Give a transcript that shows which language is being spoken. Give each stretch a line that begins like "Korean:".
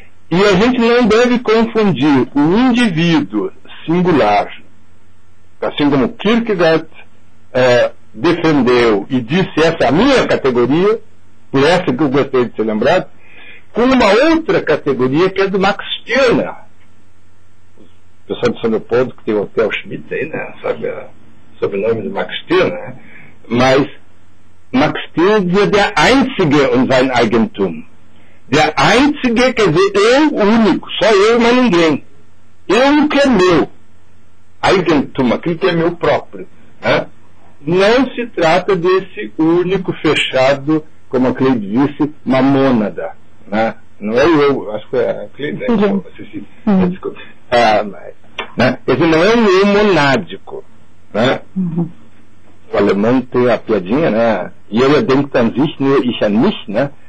Portuguese: E a gente não deve confundir o indivíduo singular, assim como Kierkegaard defendeu e disse essa é a minha categoria, por essa que eu gostei de ser lembrado, com uma outra categoria que é do Max Stirner. O pessoal de São Leopoldo, que tem o Hotel Schmidt aí, né? Sabe o sobrenome do Max Stirner, né? Mas Max Stirner dizia
German: der Einzige und sein Eigentum.
Portuguese: Der Einzige quer dizer eu, o único, só eu, mas ninguém. Eu que é meu. Eigentum, aquilo que é meu próprio. Né? Não se trata desse único fechado, como a Cleide disse, uma mônada. Né? Não é eu, acho que é a Cleide, né? Desculpa. Né? Quer dizer, não é um eu monádico. Né? O alemão tem a piadinha, né?
German: Jeder denkt an sich, nur ich an mich, né?